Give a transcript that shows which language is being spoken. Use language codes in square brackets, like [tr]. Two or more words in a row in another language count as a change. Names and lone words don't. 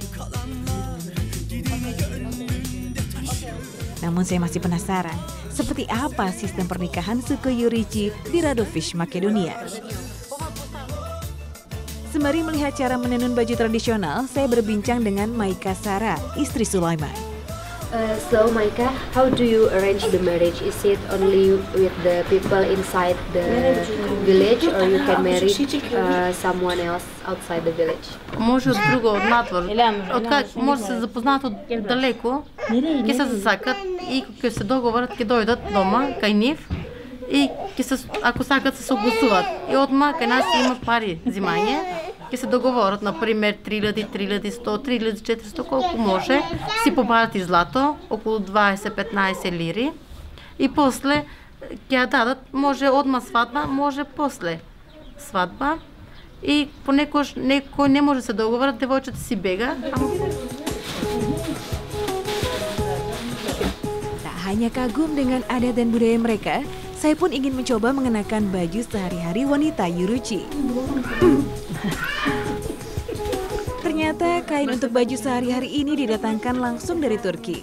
[id] Namun saya masih penasaran, seperti apa sistem pernikahan suku Yuruchi di Radović, Makedonia. Sembari melihat cara menenun baju tradisional, saya berbincang dengan Maika Sara, istri Sulaiman. [en] So Maika, how do you arrange the marriage? Is it only with the people inside the village or you can marry someone else outside the village? [mk] Може од друго, од надвор. Може се запознаат од далеко, ќе се засакат и ќе се договорат, ќе дојдат дома кај нив и ако сакат се согласуваат. И одма кај нас има пари зимање, ќе се договорат, например 3000, 3100, 3400, колку може, си побарат злато, околу 20-15 лири и после ќе ја дадат, може одма свадба, може после свадба и понекогаш некој не може се договорат, девојчето си бега. [id] Tak hanya kagum dengan adat dan budaya mereka, saya pun ingin mencoba mengenakan baju sehari-hari wanita Yuruchi. Ternyata kain untuk baju sehari-hari ini didatangkan langsung dari Turki.